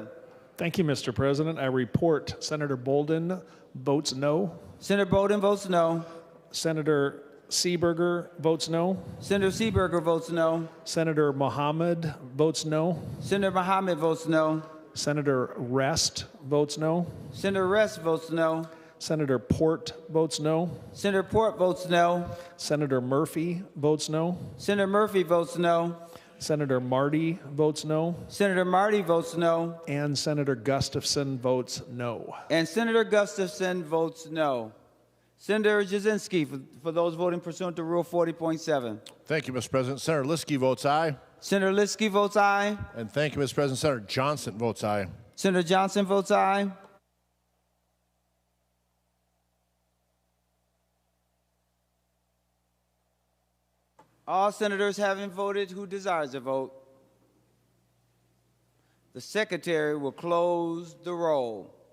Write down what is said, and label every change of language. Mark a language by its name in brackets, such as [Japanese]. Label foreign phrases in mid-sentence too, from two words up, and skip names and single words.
[English] Thank you, Mr. President. I report Senator Bolden votes no. Senator Bolden votes no. Senator Seeberger votes no. Senator Seeberger votes no. Senator Mohammed votes no. Senator Mohammed votes no. Senator Rest votes no. Senator Rest votes no. Senator Port votes no. Senator Port votes no. Senator Murphy votes no. Senator Murphy votes no. Senator Marty votes no. Senator Marty votes no. And Senator Gustafson votes no. And Senator Gustafson votes no. Senator Jasinski, for those voting pursuant to Rule 40.7. Thank you, Mr. President. Senator Liskey votes aye. Senator Liskey votes aye. And thank you, Mr. President. Senator Johnson votes aye. Senator Johnson votes aye. All senators having voted who desires to vote, the Secretary will close the roll.